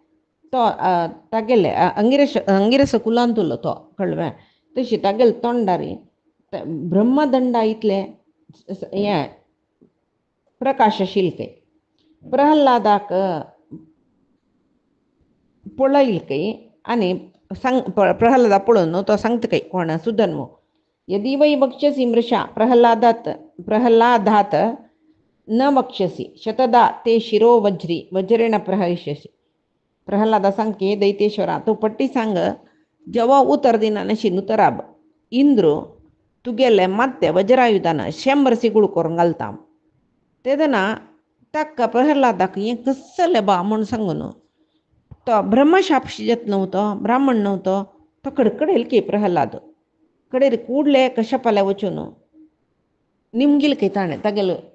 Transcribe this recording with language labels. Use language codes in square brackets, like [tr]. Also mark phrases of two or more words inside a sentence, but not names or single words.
[kok] अंगिरस कुलांतलो तो कळ्ळें तशी तागेले तोंडार ब्रह्मदंडा इतले हें प्रकाश आशिल्ले प्रहल्लादाक पळयले कय आनी प्रहल्लादा पळोवन तो सांगता कय कोण [sa] सुधन्व यदि वै वक्ष्यसि मृषा प्रहल्लादात न वक्ष्यसि शतदा ते शिरो वज्रेण प्रहरिष्यसि [kok] प्रहल्लादा सांगके दैतेश्वरा तूं पट्टी सांग जेवा उतर दिना नशी नुतराब इंद्र तुगेले ಮತ್ತೆ वज्रायुधान 100 सिगूळ करून घालता तेदना ताका प्रहल्लादाक हें कसलें बा म्हूण सांगून तो ब्रह्मशापशी जात नव्हतो ब्राह्मण नव्हतो तो कडकडेल की प्रहल्लाद कडेर कूडले कश्यपाल्या वचून निमगिल काही ताणे तागेल